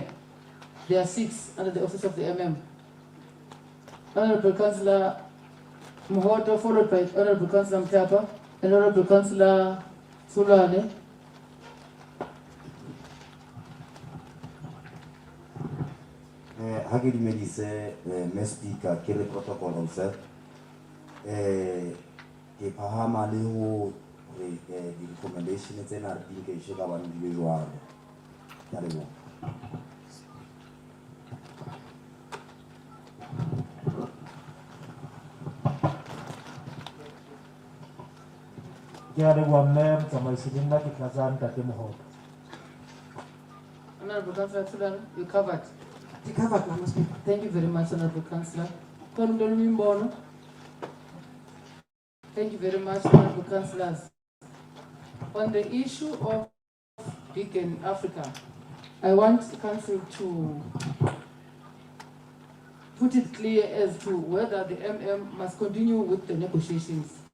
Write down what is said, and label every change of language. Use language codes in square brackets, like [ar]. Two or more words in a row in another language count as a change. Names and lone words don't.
[en] There are 6 under the Office of the MM. Honorable Councillor Mohoto, followed by Honorable Councillor Mtapa and Honorable Councillor Sulane. [st] Ha ke dumedise me speaker ke re [en] protocol observe [st] ke phahama le ho re di recommendation tsena re di nke ka bana di jwalo ya le bona ke a leboha mme motsamaisi le nna ke tlatsa ntate Mohoto. [en] Honorable Councillor Sulane, you covered. You covered, Mama Speaker. Thank you very much, Honorable Councillor. Thank you very much, Honorable Councillors. On the issue of Beacon Africa, I want the Council to put it clear as to whether the MM must continue with the negotiations.